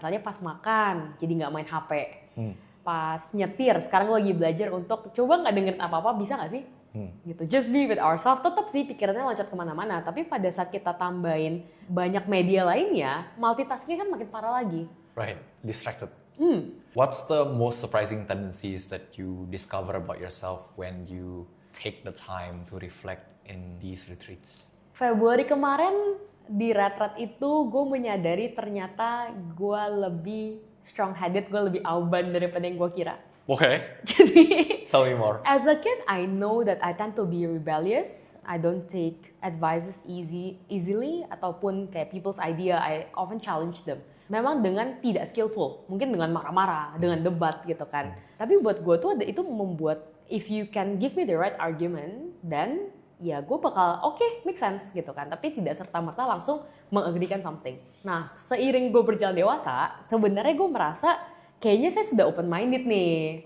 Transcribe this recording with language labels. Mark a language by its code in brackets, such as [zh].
[id] Misalnya pas makan, jadi nggak main HP. Pas nyetir, sekarang gue lagi belajar untuk coba nggak dengerin apa-apa, bisa nggak sih? Gitu. Just be with ourselves. Tetap sih pikirannya loncat kemana-mana. Tapi pada saat kita tambahin banyak media lainnya, multitasking kan makin parah lagi. [en] Right, distracted. What's the most surprising tendencies that you discover about yourself when you take the time to reflect in these retreats? [id] Februari kemarin di retret itu gue menyadari ternyata gue lebih strong headed, gue lebih auban daripada yang gue kira. [en] Okay, [id] Jadi [en] tell me more. as a kid I know that I tend to be rebellious. I don't take advices easily ataupun kayak people's idea, I often challenge them. [id] Memang dengan tidak skillful, mungkin dengan marah-marah, dengan debat gitu kan. Tapi buat gue tuh itu membuat if you can give me the right argument, then ya gue bakal oke, make sense gitu kan. Tapi tidak serta-merta langsung mengagreekan something. Nah, seiring gue berjalan dewasa, sebenarnya gue merasa kayaknya saya sudah open minded nih.